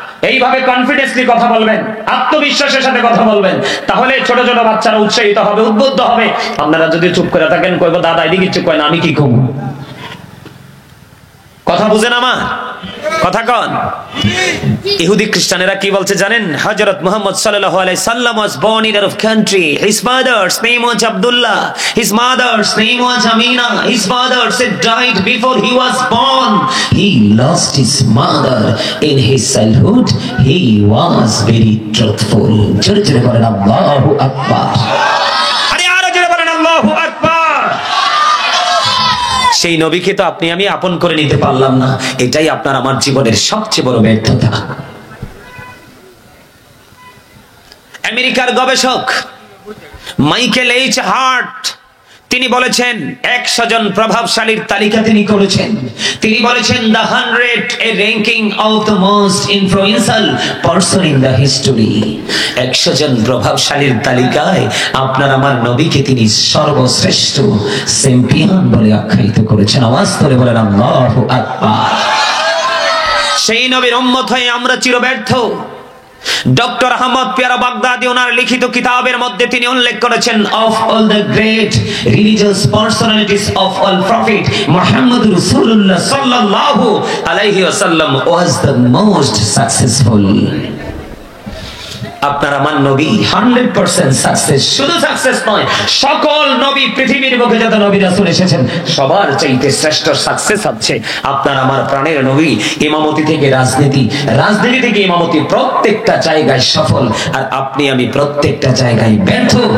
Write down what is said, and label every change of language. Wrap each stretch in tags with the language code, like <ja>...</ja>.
<bn>এইভাবে কনফিডেন্সলি কথা বলবেন, আত্মবিশ্বাসের সাথে কথা বলবেন, তাহলে ছোট ছোট বাচ্চারা উৎসাহিত হবে, উদ্বুদ্ধ হবে। আপনারা যদি চুপ করে থাকেন, কইব দাদা এদিকে চুপ করেন, আমি কি কম? কথা বুঝেন আমার কথা কন? ইহুদি খ্রিস্টানেরা কি বলছে জানেন?</bn> <en>হযরত মুহাম্মদ সাল্লাল্লাহু আলাইহি সাল্লাম was born in a country. His father's name was Abdullah. His mother's name was Amina. His father said died before he was born. He lost his mother in his childhood. He was very truthful.</en> <bn>জোরে জোরে বলেন আল্লাহু আকবার। আরে আরো জোরে বলেন আল্লাহু আকবার। সেই নবীকে তো আপনি আমি আপন করে নিতে পারলাম না। এটাই আপনার আমার জীবনের সবচেয়ে বড় ব্যর্থতা। আমেরিকার গবেষক মাইকেল এইচ হার্ট তিনি বলেছেন 100 জন প্রভাবশালীর তালিকা তিনি করেছেন। তিনি বলেছেন</bn> <en>the 100 a ranking of the most influential person in the history.</en> <bn>100 জন প্রভাবশালীর তালিকায় আপনার আমার নবীকে তিনি সর্বশ্রেষ্ঠ চ্যাম্পিয়ন বলে আখ্যায়িত করেছেন। আওয়াজ করে বলেন আল্লাহু আকবার। সেই নবীর উম্মত হয়ে আমরা চিরব্যর্থ। ডক্টর আহমদ পিয়ারা বাগদাদি ওনার লিখিত কিতাবের মধ্যে তিনি উল্লেখ করেছেন</bn> <en>of all the great religious personalities of all prophet Muhammad Rasulullah sallallahu alaihi wasallam was the most successful.</en> <bn>আপনার আমার নবী 100% সাকসেস। শুধু সাকসেস নয়, সকল নবী পৃথিবীর বুকে যত নবী রাসূল এসেছেন সবার চাইতে শ্রেষ্ঠ সাকসেস হচ্ছে আপনার আমার প্রাণের নবী। ইমামতি থেকে রাজনীতি, রাজনীতি থেকে ইমামতি, প্রত্যেকটা জায়গায় সফল। আর আপনি আমি প্রত্যেকটা জায়গায় ব্যর্থ।</bn>